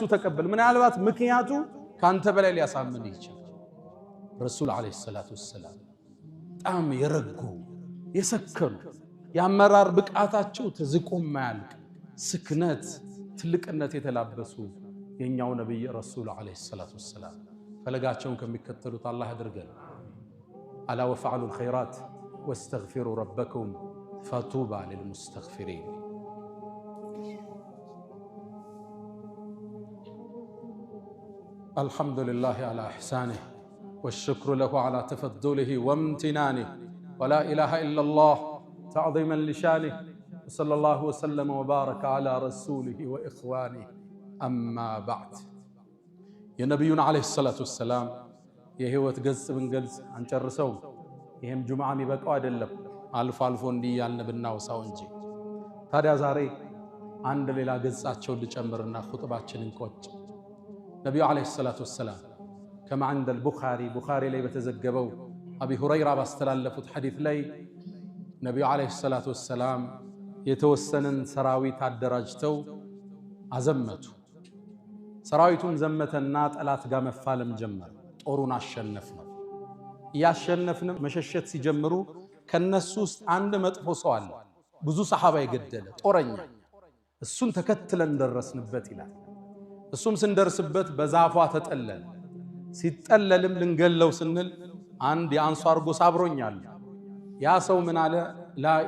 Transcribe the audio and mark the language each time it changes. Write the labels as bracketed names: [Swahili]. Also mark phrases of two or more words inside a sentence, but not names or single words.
[Amharic] ተቀበል። ምናልባት ምክንያቱ ካንተ በላይ ሊያሳምን ይችላል። [Arabic] رسول عليه الصلاة والسلام [Amharic] በጣም የረጉ የሰከኑ የአመራር ብቃታቸው ተዝቆ ማያልቅ ስክነት፣ ትልቅነት የተላበሱ የኛው ነብይ [Arabic] رسول عليه الصلاة والسلام [Amharic] ፈለጋቸውን ከሚከተሉት አላህ ያድርገን። [Arabic] ألا وافعلوا الخيرات واستغفروا ربكم فطوبى للمستغفرين። الحمد لله على إحسانه والشكر له على تفضله وامتنانه ولا إله إلا الله تعظيما لشانه وصلى الله وسلم وبارك على رسوله وإخوانه أما بعد. يا نبينا عليه الصلاة والسلام [Amharic] የህይወት ገጽ ብንገልጽ አንጨርሰው። ይሄም ጁምዓ የሚበቃው አይደለም፣ አልፎ አልፎ እንዲህ ያልን ብናውሳው እንጂ። ታዲያ ዛሬ አንድ ሌላ ገጻቸውን ልጨምርና ኹጥባችንን ቆጭ። ነብዩ [Arabic] عليه الصلاة والسلام كما عند البخاري [Amharic] ቡኻሪ ላይ በተዘገበው አቢ ሁረይራ ባስተላለፉት ሐዲስ ላይ ነብዩ [Arabic] عليه الصلاة والسلام [Amharic] የተወሰነን ሰራዊት አደራጅተው አዘመቱ። ሰራዊቱም ዘመተና ጠላት ጋር መፋለም ጀመረ። ጦሩን አሸነፍነው። ያሸነፍነው መሸሸት ሲጀምሩ ከነሱ ውስጥ አንድ መጥፎ ሰው አለ፣ ብዙ ሰሃባ የገደለ ጦረኛ። እሱን ተከትለን ደረስንበት ይላል። እሱም ስንደርስበት በዛፏ ተጠለለ። ሲጠለልም ልንገለው ስንል አንድ የአንሷር ጎሳ አብሮኛል። ያ ሰው ምን አለ?